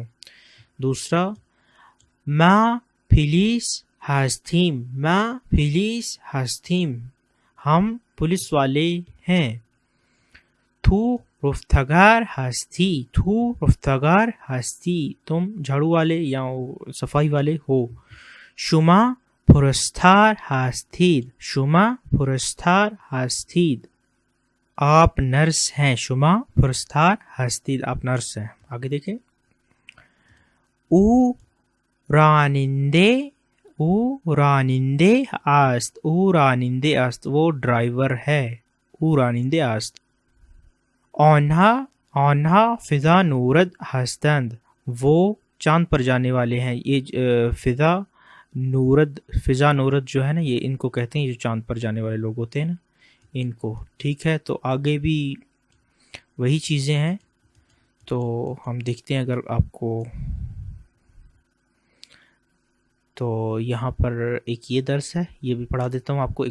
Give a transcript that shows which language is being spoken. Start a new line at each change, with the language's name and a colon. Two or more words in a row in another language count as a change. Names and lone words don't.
Persian: دوسرا ما پولیس ہستیم، ما پولیس ہستیم،
Urdu: ہم پولیس والے ہیں.
Persian: تو رفتگار ہستی، تو رفتگار ہستی،
Urdu: تم جھاڑو والے یا صفائی والے ہو.
Persian: شما پرستار ہستید، شما پرستار ہستید،
Urdu: آپ نرس ہیں.
Persian: شما پرستار ہستید،
Urdu: آپ نرس ہیں.
Persian: آگے دیکھیں، او رانندے، او رانندے است، او رانندے است،
Urdu: وہ ڈرائیور ہے. او رانندے است.
Persian: آنہا فضا نورد ہستند،
Urdu: وہ چاند پر جانے والے ہیں. یہ فضا نورد جو ہے نا، یہ ان کو کہتے ہیں، جو چاند پر جانے والے لوگ ہوتے ہیں نا ان کو. ٹھیک ہے، تو آگے بھی وہی چیزیں ہیں. تو ہم دیکھتے ہیں اگر آپ کو. تو یہاں پر ایک یہ درس ہے، یہ بھی پڑھا دیتا ہوں آپ کو.